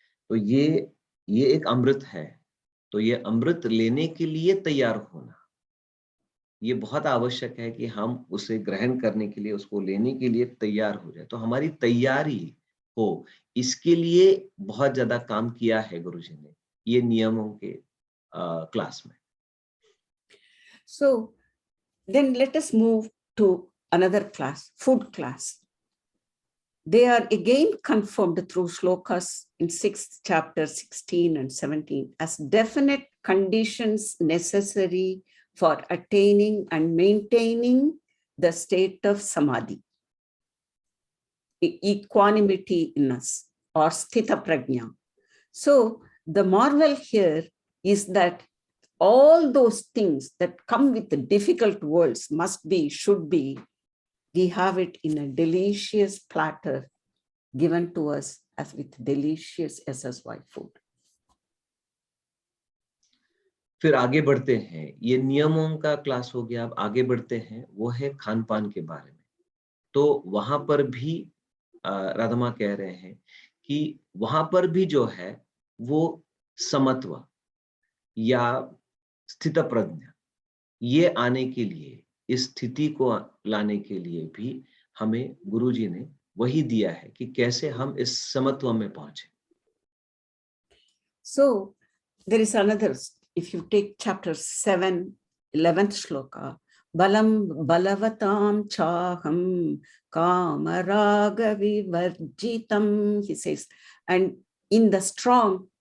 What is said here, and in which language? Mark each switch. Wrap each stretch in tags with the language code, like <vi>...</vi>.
<hi>तो ये एक अमृत है, तो ये अमृत लेने के लिए तैयार होना, ये बहुत आवश्यक है कि हम उसे ग्रहण करने के लिए, उसको लेने के लिए तैयार हो जाए। तो हमारी तैयारी हो, इसके लिए बहुत ज्यादा काम किया है गुरुजी ने ये नियमों के क्लास में।</hi> <en>So then let us move to another class, food class. They are again confirmed through shlokas in 6th chapter 16 and 17 as definite conditions necessary for attaining and maintaining the state of samadhi, equanimity in us, or sthita prajna. So the marvel here is that all those things that come with the difficult words must be, should be, we have it in a delicious platter given to us as with delicious SSY food.</en> <hi>फिर आगे बढ़ते हैं, ये नियमों का class हो गया, अब आगे बढ़ते हैं, वो है खान पान के बारे में। तो वहां पर भी राधा माँ कह रहे हैं कि वहां पर भी जो है वो समत्व या स्थित प्रज्ञा, ये आने के लिए, इस स्थिति को लाने के लिए भी हमें गुरुजी ने वही दिया है कि कैसे हम इस समत्व में पहुंचे।</hi> <en>So there is another, if you take chapter 7, 11th shloka,</en> <sa>balam balavatam chaham kamaraga vivarjitam,</sa> <en>he says, and in the strong</en>